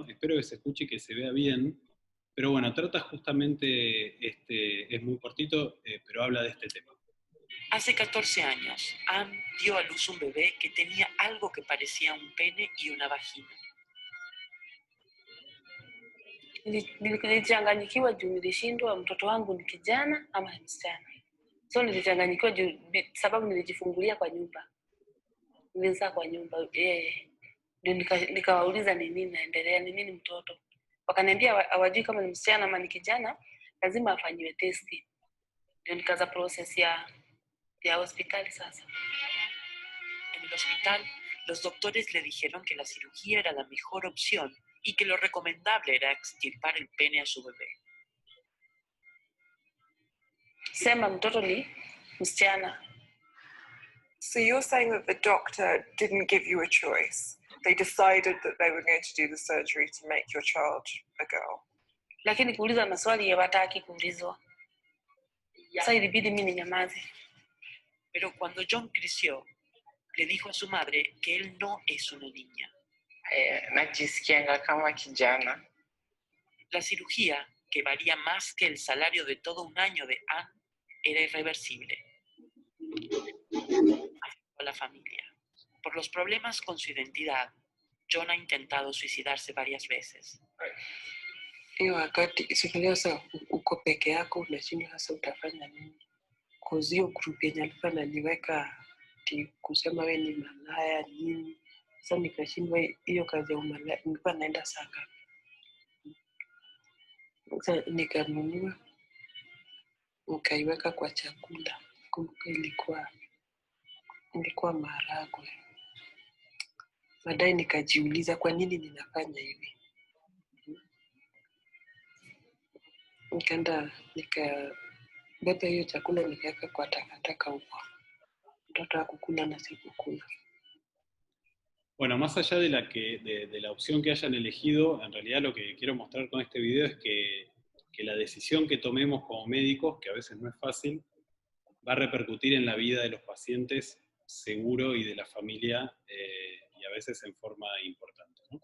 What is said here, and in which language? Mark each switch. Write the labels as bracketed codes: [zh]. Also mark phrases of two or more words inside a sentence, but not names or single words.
[es] Espero que se escuche y que se vea bien. Pero bueno, trata justamente, es muy cortito, pero habla de este tema. Hace 14 años, Anne dio a luz un bebé que tenía algo que parecía un pene y una vagina. [sw] Nilichanganyikiwa juu nilishindwa mtoto wangu ni kijana ama ni msichana. So nilichanganyikiwa juu sababu nilijifungulia kwa nyumba. Nilizaa kwa nyumba. Ndio nikawauliza ni nini naendelea, ni nini mtoto. Wakaniambia hawajui kama ni msichana ama ni kijana, lazima afanyiwe testi. Ndio nikaanza process ya hospitali sasa. [es] En el hospital, los doctores le dijeron que la cirugía era la mejor opción y que lo recomendable era extirpar el pene a su bebé. [sw] Sema mtoto ni msichana. [en] So you're saying that the doctor didn't give you a choice. They decided that they were going to do the surgery to make your child a girl. [sw] Lakini kuuliza maswali hawataki kuulizwa. Sasa ilibidi mimi ninyamaze. [es] Pero cuando John creció, le dijo a su madre que él no es una niña. [sw] Najisikianga kama kijana. [es] La cirugía, que valía más que el salario de todo un año de Anne, era irreversible. Afectó a la familia. Por los problemas con su identidad, John ha intentado suicidarse varias veces. [sw] Hiyo wakati sikia sasa uko peke yako unashindwa sasa utafanya nini? Kuzio group yenye alikuwa ananiweka kusema wewe ni malaya nini? Sasa nikashindwa hiyo kazi ya umalaya, nilikuwa naenda sanga. Sasa nikanunua ukaiweka kwa chakula. Kumbuka ilikuwa maharagwe. Baadaye nikajiuliza kwa nini ninafanya hivi. Nikabeba hiyo chakula nikaweka kwa takataka huko. Mtoto hakukula na sikukula. [es] Bueno, más allá de la opción que hayan elegido, en realidad lo que quiero mostrar con este video es que la decisión que tomemos como médicos, que a veces no es fácil, va a repercutir en la vida de los pacientes seguro y de la familia, y a veces en forma importante, ¿no?